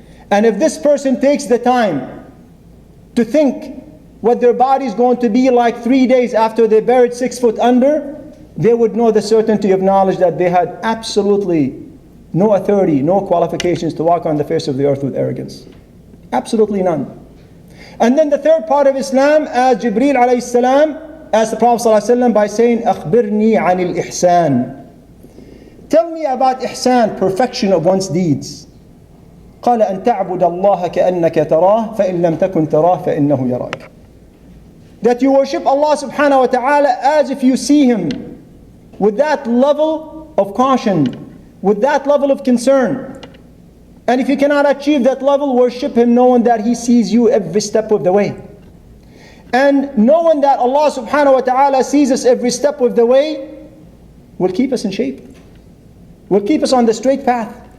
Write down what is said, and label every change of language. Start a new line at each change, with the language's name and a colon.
English: And if this person takes the time to think what their body is going to be like 3 days after they buried 6 foot under, they would know the certainty of knowledge that they had absolutely no authority, no qualifications to walk on the face of the earth with arrogance. Absolutely none. And then the third part of Islam, as Jibreel alayhi salam asked the Prophet sallallahu alaihi wasallam by saying,
Arabic: "Akhbirni anil ihsan."
English: Tell me about ihsan, perfection of one's deeds.
Arabic: قال أن تعبد الله كأنك تراه فإن لم تكن تراه فإنه يراك.
English: That you worship Allah subhanahu wa ta'ala as if you see Him, with that level of caution, with that level of concern. And if you cannot achieve that level, worship Him knowing that He sees you every step of the way. And knowing that Allah subhanahu wa ta'ala sees us every step of the way will keep us in shape, will keep us on the straight path.